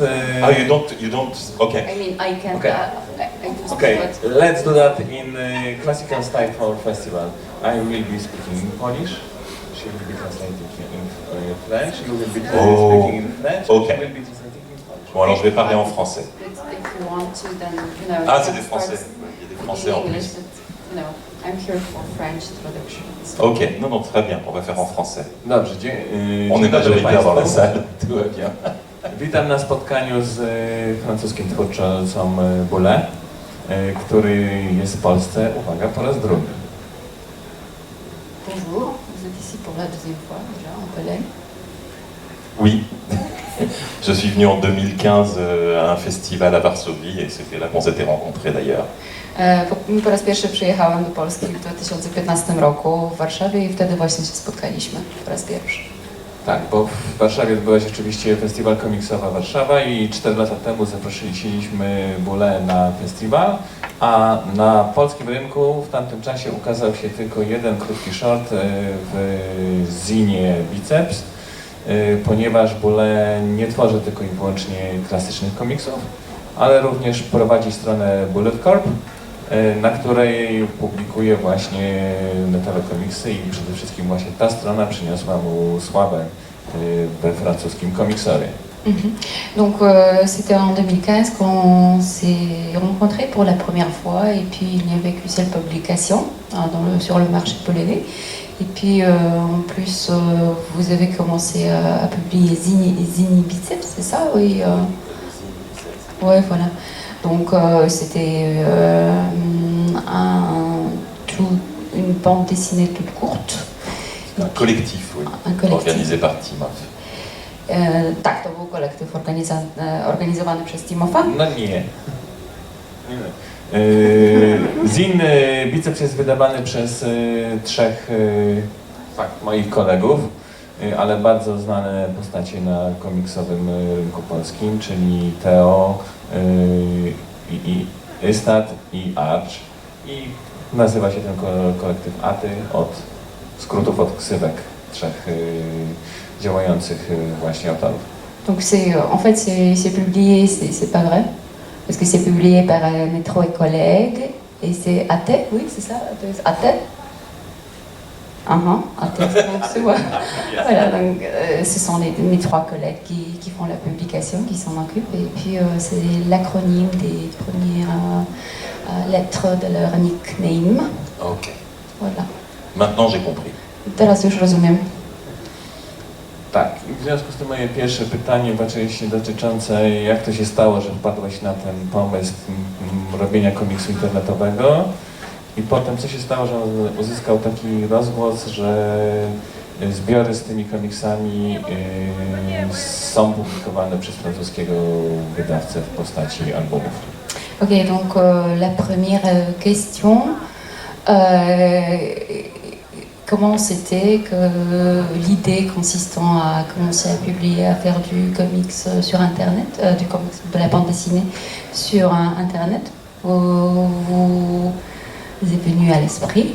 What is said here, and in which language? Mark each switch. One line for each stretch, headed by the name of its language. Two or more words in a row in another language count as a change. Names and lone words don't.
English: Oh, you don't, okay. I mean, I can. Okay. I do Okay, but let's do that in classical style for festival. I will be speaking in Polish. She will be translating in French. You will be speaking in French. Okay. She will be translating in Polish.
French: Bon, alors je vais parler en français.
English: if you want to, then you know. Ah, you
French: c'est
English: can
French: des français.
English: start
French: Il y a des
English: in
French: français en
English: English,
French: plus.
English: but, you know, I'm here for French traduction. So.
French: Ok, non, très bien, on va faire en français.
Polish: Dobrze,
French: On est
Polish: dzień dobry
French: majoritaire dans la
Polish: Państwu.
French: salle, tout va bien.
Polish: Witam na spotkaniu z francuskim twórcą Boulez, który jest w Polsce, uwaga, po raz drugi.
French: Bonjour, vous êtes ici pour la deuxième fois déjà en Pologne. Oui, je suis venu en 2015 à un festival à Varsovie et c'était là qu'on s'était rencontrés d'ailleurs.
Polish: Po raz pierwszy przyjechałam do Polski w 2015 roku w Warszawie i wtedy właśnie się spotkaliśmy po raz pierwszy. Tak, bo w Warszawie odbyła się oczywiście festiwal komiksowa Warszawa i 4 lata temu zaprosiliśmy Boulez na festiwal, a na polskim rynku w tamtym czasie ukazał się tylko jeden krótki short w zinie Biceps, ponieważ Boulez nie tworzy tylko i wyłącznie klasycznych komiksów, ale również prowadzi stronę Bullet Corp, na której publikuje właśnie netowe komiksy i przede wszystkim właśnie ta strona przyniosła mu sławę we francuskim komiksowie.
French: Donc c'était en 2015 qu'on s'est rencontrés pour la première fois et puis il n'y avait qu'une seule publication sur le marché polonais. Et puis en plus vous avez commencé à publier Zini Biceps, c'est ça? Oui. Ouais, voilà. Donc c'était une bande dessinée toute courte. Un collectif, oui, Un collectif. organisé par Timov.
Polish: Tak, to był kolektyw organizowany przez Timofa. No nie. Zin Biceps jest wydawany przez 3 moich kolegów, ale bardzo znane postacie na komiksowym rynku polskim, czyli Teo, i Ystat i Arch. I nazywa się ten kolektyw ATY od skrótów od ksywek 3 działających właśnie autorów.
French: Donc en fait c'est publié, c'est pas vrai, parce que c'est publié par mes 3 collègues et c'est ATE, oui c'est ça, ATE. ATE, c'est bon, voilà, donc ce sont mes 3 collègues qui font la publication, qui s'en occupent, et puis c'est l'acronyme des premières lettres de leur nickname. Ok. Voilà. Maintenant j'ai compris.
Polish: Teraz już rozumiem. Tak, i w związku z tym moje pierwsze pytanie oczywiście dotyczące jak to się stało, że wpadłeś na ten pomysł robienia komiksu internetowego i potem co się stało, że on uzyskał taki rozgłos, że Zbiory z tymi komiksami są publikowane przez francuskiego wydawcę w postaci albumów.
French: Ok, donc la première question, comment c'était que l'idée consistant à commencer à publier, à faire du comics sur Internet, du comics, de la bande dessinée sur Internet, vous est venue à l'esprit.